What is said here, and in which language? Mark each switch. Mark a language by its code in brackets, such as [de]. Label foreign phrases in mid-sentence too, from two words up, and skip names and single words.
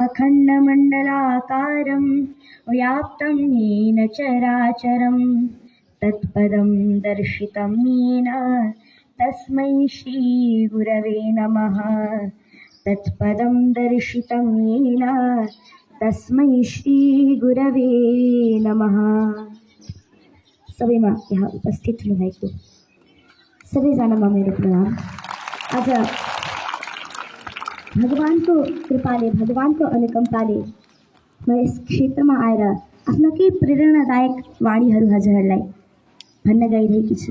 [sa] अखण्डमण्डलाकारं व्याप्तं येन चराचरं तत्पदं दर्शितं येन तस्मै श्रीगुरवे नमः। तत्पदं दर्शितं येन तस्मै श्रीगुरवे नमः। [ne] सबैमा यहाँ उपस्थित हुनुभएको सबैजनामा मेरो प्रणाम। आज भगवानको कृपाले, भगवानको अनुकम्पाले म यस क्षेत्रमा आएर आफ्नो केही प्रेरणादायक वाणीहरू हजुरहरूलाई भन्न गइरहेकी छु।